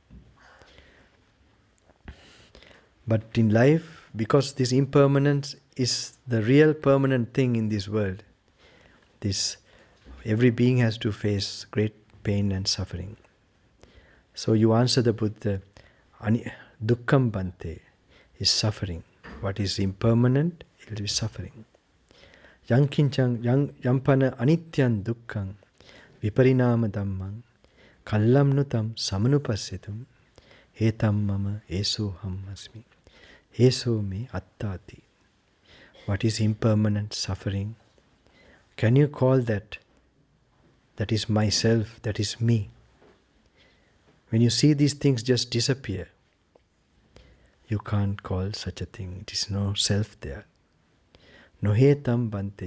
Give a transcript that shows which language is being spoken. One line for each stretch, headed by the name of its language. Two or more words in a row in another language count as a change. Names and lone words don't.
English: But in life, because this impermanence is the real permanent thing in this world, every being has to face great pain and suffering. So you answer the Buddha,
Pali: dukkham bante
English: is suffering. What is impermanent, it will be suffering.
Pali: Yampana anityan dukkham viparinama dhammam kallamnutam samanupasyatum etam mama esoham asmi eso me attati.
English: What is impermanent, suffering? Can you call that? That is myself, that is me. When you see these things just disappear, you can't call such a thing. It is no self there.
Pali: No hetam bante.